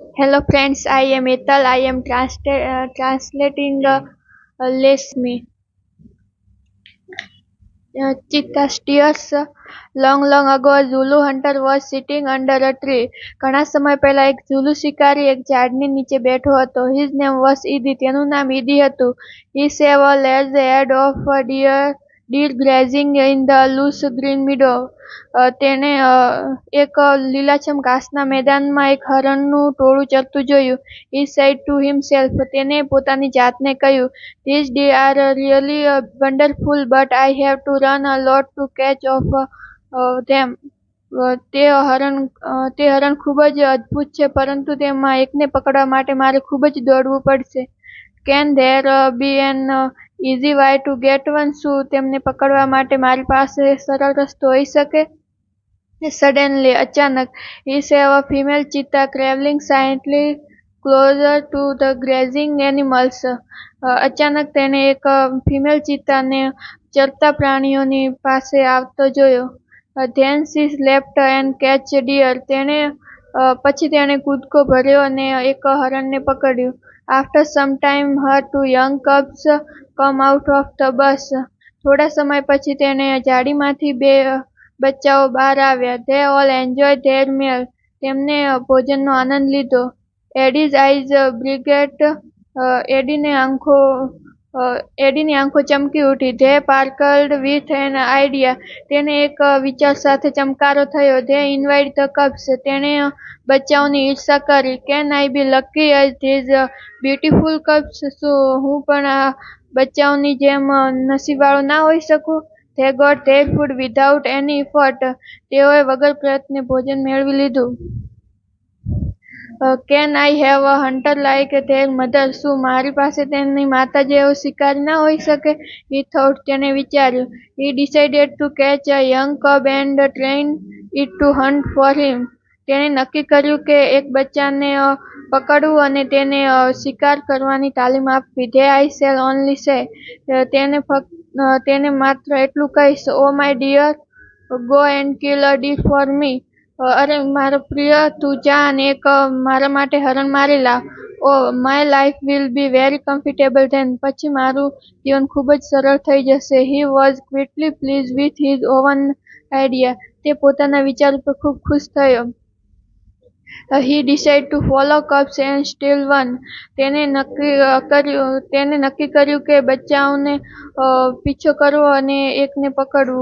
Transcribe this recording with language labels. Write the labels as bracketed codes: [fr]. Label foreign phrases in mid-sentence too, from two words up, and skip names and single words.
[en] Hello friends, I am Ethel. I am translating Lesme. Cheetah's tears. Long ago, a Zulu hunter was sitting under a tree. [gu] ઘણા સમય પહેલા એક ઝુલુ શિકારી એક ઝાડની નીચે બેઠો હતો. [en] His name was Idi. [gu] તેનું નામ ઈદી હતું. [en] He saw a large herd of deer grazing in the loose green meadow. [gu] તેણે એક લીલાછમ ઘાસના મેદાનમાં એક હરણનું ટોળું ચરતું જોયું. [en] He said to himself, [gu] તેણે પોતાની જાતને કહ્યું, [en] These deer are really wonderful, but I have to run a lot to catch of them. [gu] તે હરણ ખૂબ જ અદ્ભુત છે, પરંતુ તેમાં એકને પકડવા માટે મારે ખૂબ જ દોડવું પડશે. [en] Can there be an easy way to get one? [gu] શું તેમને પકડવા માટે મારી પાસે સરળ રસ્તો હોઈ શકે? [en] Suddenly, અચાનક, he saw a female cheetah crawling silently closer to the grazing animals. [gu] અચાનક તેણે એક ફિમેલ ચિત્તાને ચરતા પ્રાણીઓની પાસે આવતો જોયો. [en] Then she leapt and catch deer. [gu] પછી તેણે કૂદકો ભર્યો અને એક હરણને પકડ્યું. [en] After some time, her two young cubs come out of the bush. [gu] થોડા સમય પછી તેણે ઝાડીમાંથી બે બચ્ચાઓ બહાર આવ્યા. [en] They all enjoyed their meal. [gu] તેમને ભોજનનો આનંદ લીધો. [en] Eddie's eyes brightened. [gu] એડીની આંખો ચમકી ઉઠી. [en] They sparkled with an idea. [gu] તેને એક વિચાર સાથે ચમકારો થયો. [en] They envied the cubs. [gu] તેણે બચ્ચાઓની ઈર્ષા કરી. [en] Can I be lucky as these beautiful cubs? [gu] શું હું પણ આ બચ્ચાઓની જેમ નસીબવાળો ના હોઈ શકું? [en] They got their food without any effort. [gu] તેઓએ વગર પ્રયત્ને ભોજન મેળવી લીધું. [en] Can I have a hunter like their mother? [gu] શું મારી પાસે તેની માતા જેવો શિકારી ના હોઈ શકે? [en] He thought. [gu] તેણે વિચાર્યું. [en] He decided to catch a young cub and train it to hunt for him. [gu] તેણે નક્કી કર્યું કે એક બચ્ચાને પકડવું અને તેને શિકાર કરવાની તાલીમ આપવી. [en] There I shall only say. [gu] તેને માત્ર એટલું કહીશ, [en] Oh my dear, go and kill a deer for me. [gu] અરે મારો પ્રિય, તું જા અને એક મારા માટે હરણ મારી લાવ. [en] Oh, my life will be very comfortable then. [gu] પછી મારું જીવન ખૂબ જ સરળ થઈ જશે. [en] He was quickly pleased with his own idea. [gu] તે પોતાના વિચાર ઉપર ખૂબ ખુશ થયો. [en] He decided to follow cubs and steal one. [gu] તેને નક્કી કર્યું કે બચ્ચાઓને પીછો કરવો અને એકને પકડવું.